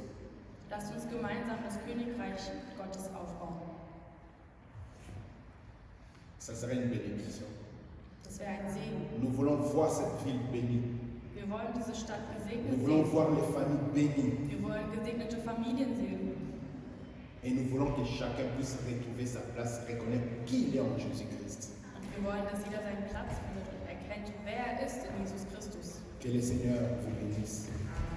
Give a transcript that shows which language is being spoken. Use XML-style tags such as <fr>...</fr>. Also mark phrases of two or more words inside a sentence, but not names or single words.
<de>Lasst uns gemeinsam das Königreich Gottes aufbauen.</de> <fr>Ça serait une bénédiction.</fr> <de>Das wäre ein Segen.</de> <fr>Nous voulons voir cette ville bénie.</fr> <de>Wir wollen diese Stadt</de> <fr>Nous</fr> <de>gesegnet</de> <fr>voulons</fr> <de>sehen.</de> <fr>voir les familles bénies.</fr> <de>Wir wollen gesegnete Familien sehen.</de> <fr>Et nous voulons que chacun puisse retrouver sa place, reconnaître qui il est en Jésus-Christ.</fr> <de>Und wir wollen, dass jeder seinen Platz findet und erkennt, wer er ist in Jesus Christus.</de> <fr>Que le Seigneur vous bénisse.</fr>